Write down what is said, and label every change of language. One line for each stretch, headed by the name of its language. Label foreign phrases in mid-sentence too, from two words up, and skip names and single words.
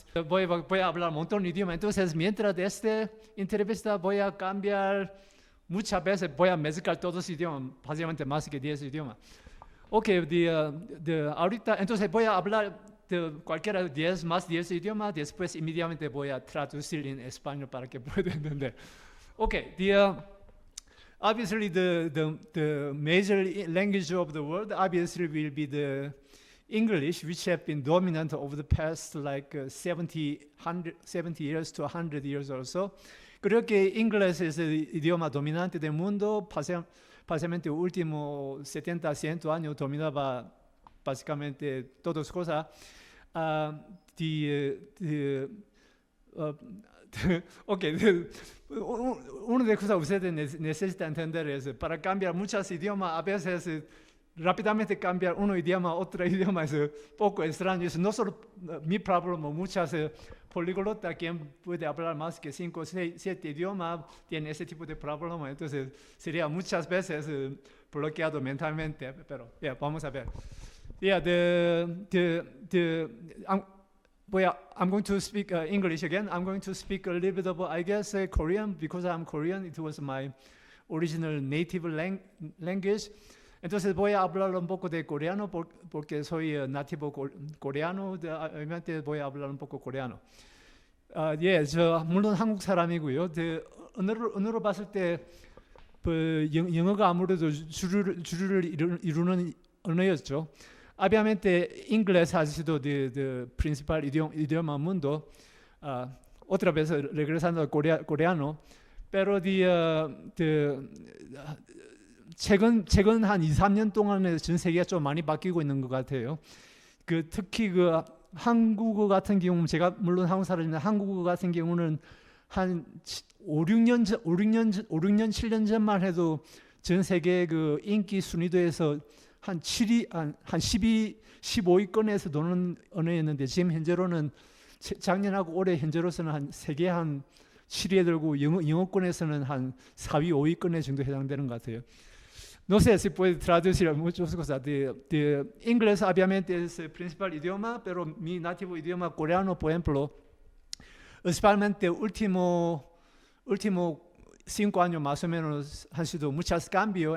Spanish: Voy a hablar un montón de idiomas. Entonces, mientras de esta entrevista voy a cambiar, muchas veces voy a mezclar todos los idiomas, básicamente más que 10 idiomas. Ok, ahorita, entonces voy a hablar de cualquiera 10 más 10 idiomas, después inmediatamente voy a traducir en español para que puedan entender.
English: Ok, obviously the major language of the world obviously will be the English, which have been dominant over the past like 70 years to 100 years or so.
Spanish: Creo que inglés es el idioma dominante del mundo, básicamente los últimos 70, 100 años dominaba básicamente todas las cosas. Una de las cosas que ustedes necesitan entender es, para cambiar muchos idiomas, a veces rápidamente cambiar un idioma a otro idioma es un poco extraño. Es no solo mi problema, muchas políglotas, quien puede hablar más que 5 o 7 idiomas, tienen ese tipo de problema. Entonces, sería muchas veces bloqueado mentalmente. Pero, vamos a ver.
English: I'm going to speak English again. I'm going to speak a little bit of, I guess, Korean, because I'm Korean. It was my original native language.
Spanish: Entonces voy a hablar un poco de coreano porque soy nativo coreano. Obviamente voy a hablar un poco coreano.
Korean: 저 물론 한국 사람이고요. 언어로 봤을 때 영어가 아무래도 주류를 이루는 언어였죠.
Spanish: Obviamente, inglés ha sido el principal idioma del mundo. Otra vez regresando al coreano, pero
Korean: 최근 한 2, 3년 동안에 전 세계가 좀 많이 바뀌고 있는 것 같아요. 특히 한국어 같은 경우는 제가 물론 한국 사람인데 한국어 같은 경우는 한 5, 6년, 7년 전만 해도 전 세계 인기 순위도에서 한 12, 15위권에서 도는 언어였는데 지금 현재로는 작년하고 올해 현재로서는 한 세계 한 7위에 들고 영어권에서는 한 4위, 5위권에 정도 해당되는 것 같아요.
Spanish: No sé si puede traducir muchas cosas. Inglés obviamente es el principal idioma, pero mi nativo idioma coreano, por ejemplo, especialmente último 5 años más o menos han sido muchos cambios.